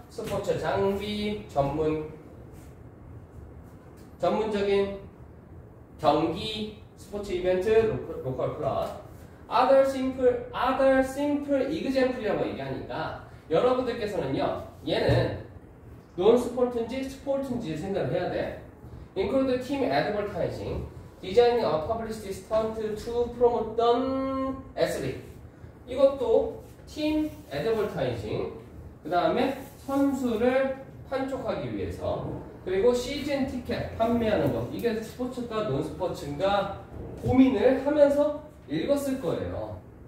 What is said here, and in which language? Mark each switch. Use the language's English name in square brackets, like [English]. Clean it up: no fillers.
[Korean] 스포츠 장비, 전문적인 경기, 스포츠 이벤트, 로컬 클럽. [English] other simple example [Korean] 이라고 얘기하니까 여러분들께서는요. 얘는 non-sport인지 스포츠인지 생각을 해야 돼. [English] include team advertising, designing a publicity stunt to promote the athlete. [Korean] 이것도 팀 애드버타이징, 그 다음에 선수를 판촉하기 위해서, 그리고 시즌 티켓 판매하는 것. 이게 스포츠가 논스포츠인가 고민을 하면서 읽었을 거예요.